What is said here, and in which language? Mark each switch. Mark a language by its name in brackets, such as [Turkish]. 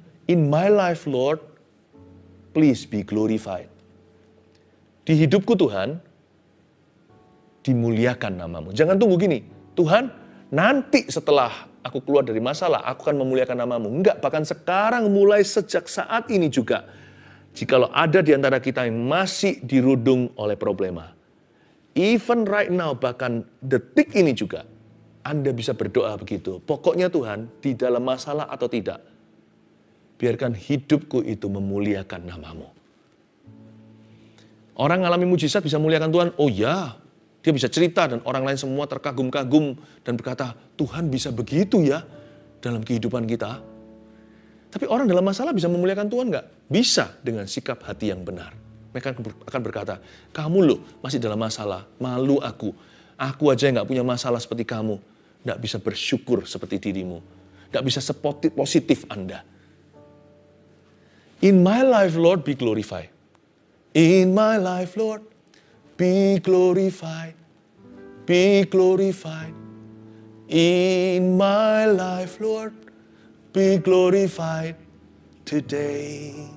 [English] In my life, Lord, please be glorified. [Indonesian] Di hidupku Tuhan, dimuliakan namamu. Jangan tunggu gini, Tuhan, nanti setelah aku keluar dari masalah, aku akan memuliakan namamu. Enggak, bahkan sekarang mulai sejak saat ini juga. Jikalau ada di antara kita yang masih dirudung oleh problema, [English] even right now, [Indonesian] bahkan detik ini juga, Anda bisa berdoa begitu. Pokoknya Tuhan, di dalam masalah atau tidak, biarkan hidupku itu memuliakan namamu. Orang mengalami mujizat bisa memuliakan Tuhan. Oh ya, dia bisa cerita dan orang lain semua terkagum-kagum dan berkata, Tuhan bisa begitu ya dalam kehidupan kita. Tapi orang dalam masalah bisa memuliakan Tuhan nggak? Bisa dengan sikap hati yang benar. Mereka akan berkata, kamu loh masih dalam masalah, malu aku. Aku aja yang gak punya masalah seperti kamu. Gak bisa bersyukur seperti dirimu. Gak bisa sepositif Anda. [English] In my life, Lord, be glorified. In my life, Lord, be glorified. Be glorified. In my life, Lord, be glorified today.